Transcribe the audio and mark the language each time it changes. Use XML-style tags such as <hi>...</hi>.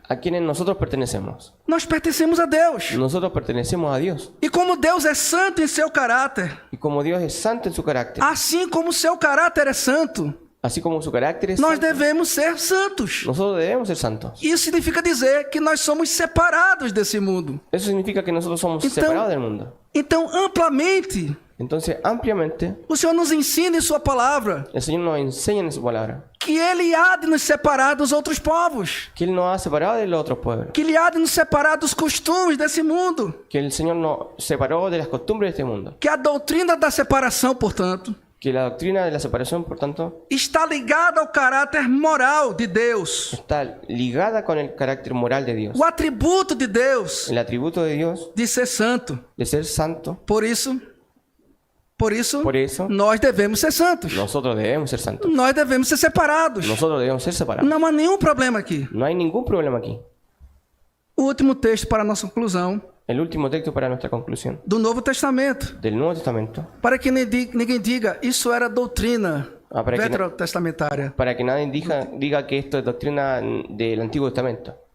<es>a quienes nosotros pertenecemos.</es> <pt>Nós pertencemos a Deus.</pt> <es>Nosotros pertenecemos a Dios.</es> <pt>E como Deus é santo em seu caráter,</pt> <es>Y como Dios es santo en su carácter,</es> <pt>assim como seu caráter é santo,</pt> <es>así como su carácter es</es> <pt>nós</pt> <es>santo,</es> <pt>devemos ser santos.</pt> <es>nosotros debemos ser santos.</es> <pt>Isso significa dizer que nós somos separados desse mundo.</pt> <es>Eso significa que nosotros somos</es> <pt>Então-</pt> <es>separados del mundo.</es> <pt>Então, amplamente,</pt> <es>Entonces, ampliamente,</es> <pt>o Senhor nos ensina em sua palavra</pt> <es>el Señor nos enseña en su palabra</es> <pt>que Ele há de nos separar dos outros povos,</pt> <es>que Él nos ha separado de los otros pueblos,</es> <pt>que Ele há de nos separar dos costumes desse mundo,</pt> <es>que el Señor nos separó de las costumbres de este mundo,</es> <pt>que a doutrina da separação, portanto,</pt> <es>que la doctrina de la separación, por tanto,</es> <pt>está ligada ao caráter moral de Deus,</pt> <es>está ligada con el carácter moral de Dios,</es> <pt>o atributo de Deus</pt> <es>el atributo de Dios</es> <pt>de ser santo.</pt> <es>de ser santo.</es> <pt>Por isso, Por isso, nós devemos ser santos.</pt> <es>nosotros debemos ser santos.</es> <pt>Nós devemos ser separados.</pt> <es>Nosotros debemos ser separados.</es> <pt>Não há nenhum problema aqui.</pt> <es>No hay ningún problema aquí.</es> <pt>O último texto para a nossa conclusão</pt> <es>El último texto para nuestra conclusión</es> <pt>do Novo Testamento,</pt> <es>del Nuevo Testamento,</es> <pt>para que ninguém diga isso era doutrina</pt> <es>para que</es> <pt>veterotestamentária.</pt> <es>para que nadie diga que esto es doctrina del Antiguo Testamento.</es>